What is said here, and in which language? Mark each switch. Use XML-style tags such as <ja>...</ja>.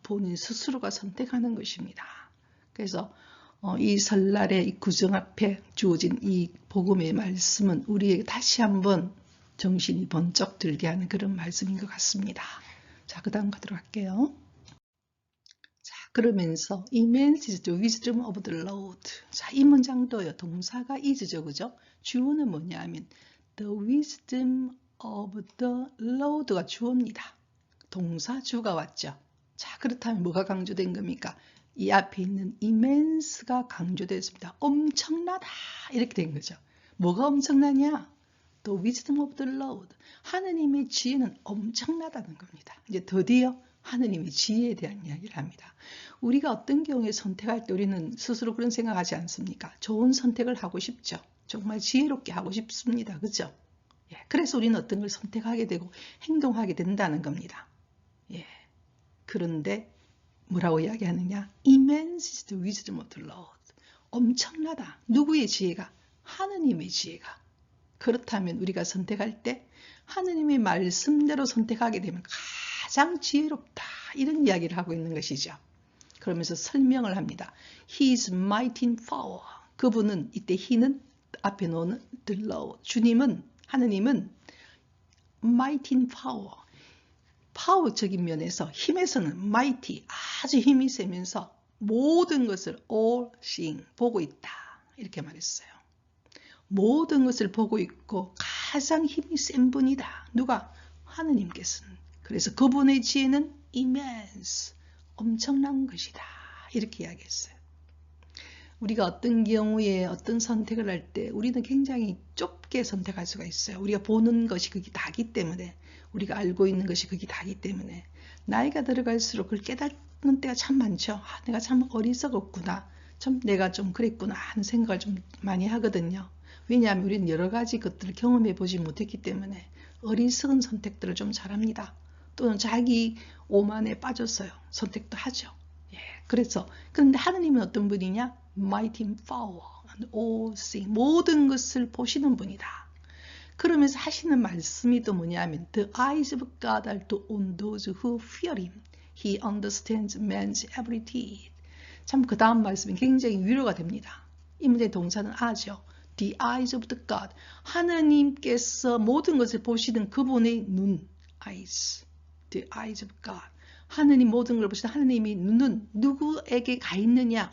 <ko>본인 스스로가 선택하는 것입니다. 그래서 이 설날의 이 구정 앞에 주어진 이 복음의 말씀은 우리에게 다시 한번 정신이 번쩍 들게 하는 그런 말씀인 것 같습니다. 자, 그 다음 가도록 할게요. 자, 그러면서</ko> <en>immense is the wisdom of the Lord.</en> <ko>자, 이 문장도요, 동사가 is죠, 그죠? 주어는 뭐냐 하면</ko> <en>the wisdom of the Lord</en> <ko>가 주어입니다. 동사 주가 왔죠. 자, 그렇다면 뭐가 강조된 겁니까? 이 앞에 있는 immense가 강조됐습니다. 엄청나다 이렇게 된 거죠. 뭐가 엄청나냐?</ko> <en>The wisdom of the Lord.</en> <ko>하느님의 지혜는 엄청나다는 겁니다. 이제 드디어 하느님의 지혜에 대한 이야기를 합니다. 우리가 어떤 경우에 선택할 때 우리는 스스로 그런 생각하지 않습니까? 좋은 선택을 하고 싶죠. 정말 지혜롭게 하고 싶습니다. 그죠? 예, 그래서 우리는 어떤 걸 선택하게 되고 행동하게 된다는 겁니다. 예, 그런데 뭐라고 이야기하느냐?</ko> <en>Immense is the wisdom of the Lord.</en> <ko>엄청나다. 누구의 지혜가? 하느님의 지혜가. 그렇다면 우리가 선택할 때 하느님의 말씀대로 선택하게 되면 가장 지혜롭다. 이런 이야기를 하고 있는 것이죠. 그러면서 설명을 합니다.</ko> <en>He is mighty in power.</en> <ko>그분은, 이때 he는 앞에 놓은 the Lord. 주님은, 하느님은</ko> <en>mighty in power.</en> <ko>파워적인 면에서, 힘에서는 mighty, 아주 힘이 세면서 모든 것을 all seeing, 보고 있다. 이렇게 말했어요. 모든 것을 보고 있고 가장 힘이 센 분이다. 누가? 하느님께서는. 그래서 그분의 지혜는 immense, 엄청난 것이다. 이렇게 이야기했어요. 우리가 어떤 경우에 어떤 선택을 할 때 우리는 굉장히 좁게 선택할 수가 있어요. 우리가 보는 것이 그게 다기 때문에, 우리가 알고 있는 것이 그게 다기 때문에 나이가 들어갈수록 그걸 깨닫는 때가 참 많죠. 아, 내가 참 어리석었구나. 참 내가 좀 그랬구나 하는 생각을 좀 많이 하거든요. 왜냐하면 우리는 여러 가지 것들을 경험해 보지 못했기 때문에 어리석은 선택들을 좀 잘합니다. 또는 자기 오만에 빠져서요, 선택도 하죠. 예, 그래서 그런데 하느님은 어떤 분이냐?</ko> <en>Mighty in power, all seeing,</en> <ko>모든 것을 보시는 분이다. 그러면서 하시는 말씀이 또 뭐냐면</ko> <en>The eyes of God are on those who fear Him. He understands man's every deed.</en> <ko>참 그 다음 말씀이 굉장히 위로가 됩니다. 이 문제의 동사는 아죠.</ko> <en>The eyes of the God.</en> <ko>하느님께서 모든 것을 보시는 그분의 눈, eyes.</ko> <en>The eyes of God.</en> <ko>하느님 모든 걸 보시는 하느님의 눈은 누구에게 가 있느냐?</ko>